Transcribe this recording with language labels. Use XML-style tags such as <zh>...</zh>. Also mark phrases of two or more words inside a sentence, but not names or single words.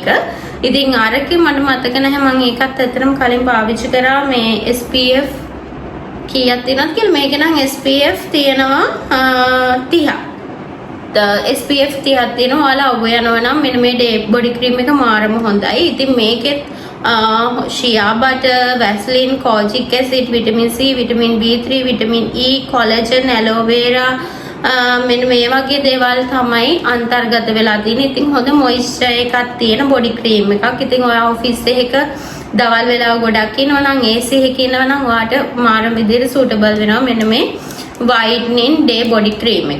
<si>ඉතින් අරකේ මට මතක නැහැ මම ඒකත් ඇත්තටම කලින් පාවිච්චි කරා. මේ SPF කීයක් තියෙනවද කියලා. මේක නම් SPF තියෙනවා 30. SPF 30ක් තියෙනවා. ඔයාලා ඔබ යනවා නම් මෙන්න මේ</si> <en>day body cream</en> <si>එක මාරම හොඳයි. ඉතින් මේකෙත්</si> <en>shea butter, Vaseline, kojic acid, vitamin C, vitamin B3, vitamin E, collagen, aloe vera</en> <si>මෙන්න මේ වගේ දේවල් තමයි අන්තර්ගත වෙලා තියෙන්නේ. ඉතින් හොඳ මොයිස්චර් එකක් තියෙන</si> <en>body cream</en> <si>එකක්. ඉතින් ඔයා ඔෆිස් එකක දවල් වෙලාව ගොඩක් ඉන්නවා නම් AC එකක ඉන්නවා නම් ඔයාට මාරම විදිහට සූටබල් වෙනවා මෙන්න මේ</si> <en>whitening day body cream</en> <si>එක.</si>